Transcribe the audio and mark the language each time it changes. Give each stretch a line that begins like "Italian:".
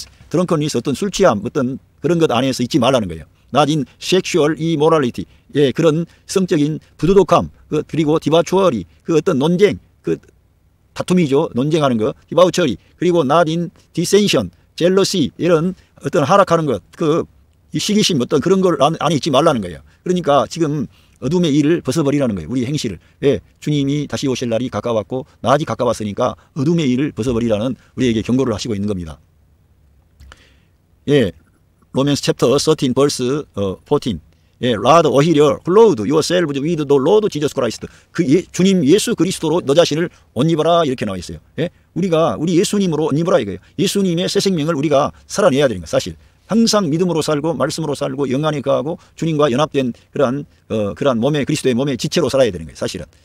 Korean: 드렁컨니스 어떤 술 취함 어떤 그런 것 안에서 있지 말라는 거예요.
English: not in sexual immorality.
Korean: 예, 그런 성적인 부도덕함, 그리고 디바추어리, 그 어떤 논쟁, 그 다툼이죠. 논쟁하는 거, 디바우처리, 그리고 not in dissension, jealousy, 이런 어떤 하락하는 것, 이 시기심 어떤 그런 걸 안에 있지 말라는 거예요. 그러니까 지금 어둠의 일을 벗어버리라는 거예요. 우리 행실을. 예, 주님이 다시 오실 날이 가까웠고 낮이 가까웠으니까 어둠의 일을 벗어버리라는 우리에게 경고를 하시고 있는 겁니다. 예, 로맨스 챕터 13 벌스 14.
English: 예, rather 오히려 clothe yourselves with the Lord Jesus Christ.
Korean: 주님 예수 그리스도로 너 자신을 옷 입어라 이렇게 나와 있어요. 예? 우리 예수님으로 옷 입어라 이거예요. 예수님의 새 생명을 우리가 살아내야 되는 거예요. 사실. 항상 믿음으로 살고 말씀으로 살고 영안에 거하고 주님과 연합된 그러한 몸의 그리스도의 몸의 지체로 살아야 되는 거예요. 사실은.